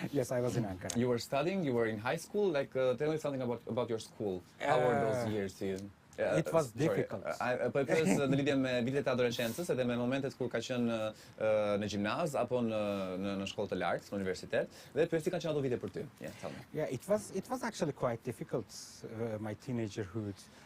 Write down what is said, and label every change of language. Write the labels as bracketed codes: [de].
[en] Yes, I was in Ankara. You were studying, you were in high school. Like, tell me something about your school. How were those years to you? It was difficult. [sq] Po pyes në lidhje me vitet e adoleshencës edhe me momentet kur ka qenë në gjimnaz apo në shkollë të lartë, në universitet, dhe pyes si kanë qenë ato vite për ty. [en] Yeah, tell me. Yeah, it was actually quite difficult, my teenagerhood.